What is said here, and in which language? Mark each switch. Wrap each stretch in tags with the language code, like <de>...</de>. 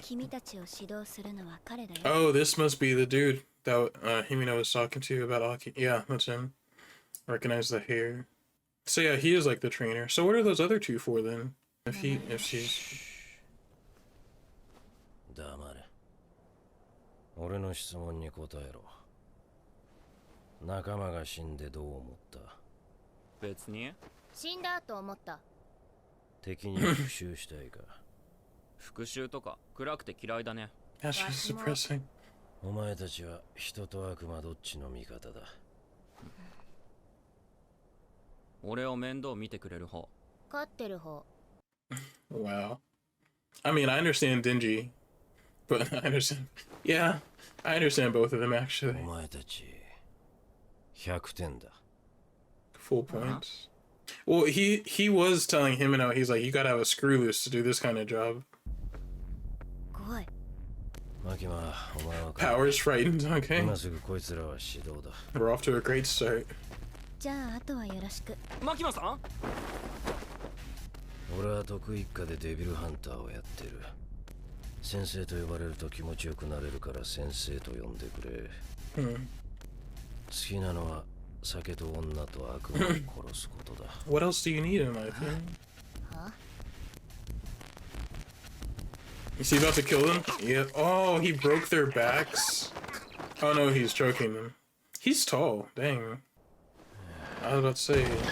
<ja>君たちを指導するのは彼だよ。</ja> <en>Oh, this must be the dude that Himino was talking to about Aki. Yeah, that's him. Recognize the hair. So yeah, he is like the trainer. So what are those other two for then? If she's...</en> <ja>俺の質問に答えろ。仲間が死んでどう思った？別に死んだと思った。敵に復讐したいか？復讐とか暗くて嫌いだね。</ja> <en>That's just depressing.</en> <ja>お前たちは人と悪魔どっちの味方だ？俺を面倒見てくれる方。勝ってる方。</ja> <en>Wow. I mean, I understand Dingy, but I understand. Yeah, I understand both of them actually.</en> <ja>お前たち100点だ。</ja> <en>Full points. Well, he was telling him and he's like, you gotta have a screw loose to do this kind of job.</en> <ja>怖い。マキマ、お前は</ja> <en>Powers frightened. Okay.</en> <ja>今すぐこいつらは指導だ。</ja> <en>We're off to a great start.</en> <ja>じゃああとはよろしく。マキマさん？俺は得意一家でデビルハンターをやってる。先生と呼ばれると気持ちよくなれるから先生と呼んでくれ。好きなのは酒と女と悪魔を殺すことだ。</ja> <en>What else do you need in life? Huh? Is he about to kill them? Yeah. Oh, he broke their backs. Oh no, he's choking them. He's tall. Dang. I was about to say.</en>